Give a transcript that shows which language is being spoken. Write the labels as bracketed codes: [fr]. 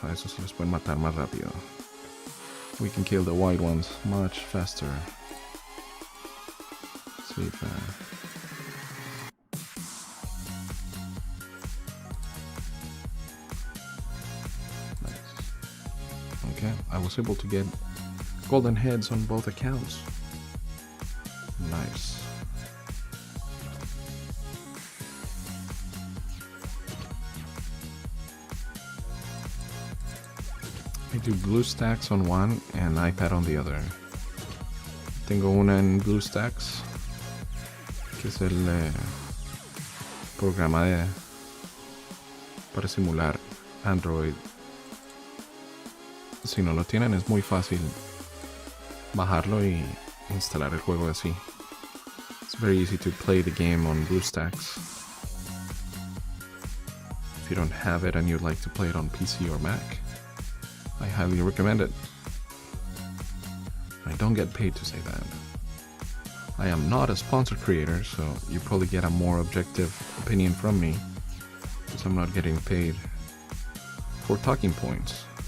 [es] A esos se les pueden matar más rápido. [en] We can kill the white ones much faster. See if nice. Okay, I was able to get golden heads on both accounts. Nice. I do BlueStacks on one and iPad on the other. [es] Tengo una en BlueStacks, que es el programa para simular Android. Si no lo tienen, es muy fácil bajarlo y instalar el juego así. [en] It's very easy to play the game on BlueStacks. If you don't have it and you'd like to play it on PC or Mac, I highly recommend it. I don't get paid to say that. I am not a sponsored creator, so you probably get a more objective opinion from me, because I'm not getting paid for talking points.